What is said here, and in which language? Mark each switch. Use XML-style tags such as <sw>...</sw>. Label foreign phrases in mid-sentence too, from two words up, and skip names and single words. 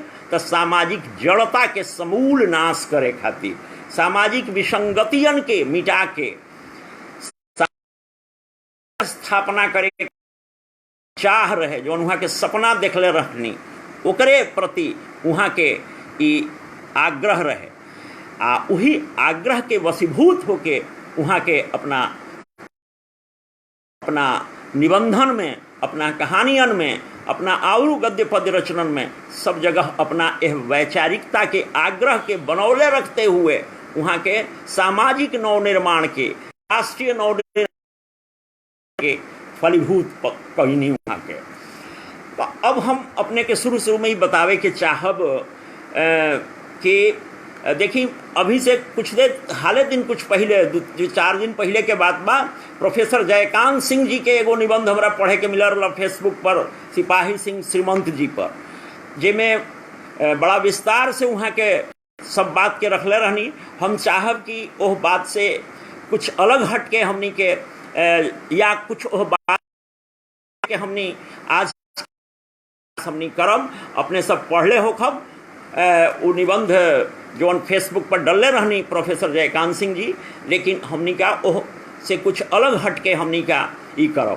<bho>तो सामाजिक जड़ता के समूल नाश करे खातिर, सामाजिक विसंगतियन के मिटा के स्थापना करे चाह रहे, जो वहाँ के सपना देखले रहनी ओकरे प्रति वहाँ के ई आग्रह रहे। वही आग्रह के वशीभूत होके वहाँ के अपना निबंधन में, अपना कहानियन में, अपना आउरू गद्य पद्य रचनन में सब जगह अपना यह वैचारिकता के आग्रह के बनौले रखते हुए वहाँ के सामाजिक नवनिर्माण के, राष्ट्रीय नवनिर्माण के फलीभूत कहीं नहीं वहाँ के। तो अब हम अपने के शुरू में ही बतावे के चाहब कि देखिए अभी से कुछ देर हाले दिन कुछ पहले 4 दिन पहले के बाद में प्रोफेसर जयकांत सिंह जी के एगो निबंध हमरा पढ़े के मिल रहा फेसबुक पर सिपाही सिंह श्रीमंत जी पर, जिसमें बड़ा विस्तार से वहाँ के सब बात के रखले रहनी। हम चाहब कि ओह बात से कुछ अलग हट के हमनी के या कुछ ओह बात के हमनी आज हमनी करम अपने सब पढ़ले हो खब वो निबंध जो फेसबुक पर डलले रहनी प्रोफेसर जयकांत सिंह जी, लेकिन हमनी का ओह से कुछ अलग हट के हमनी का ई करब।</bho>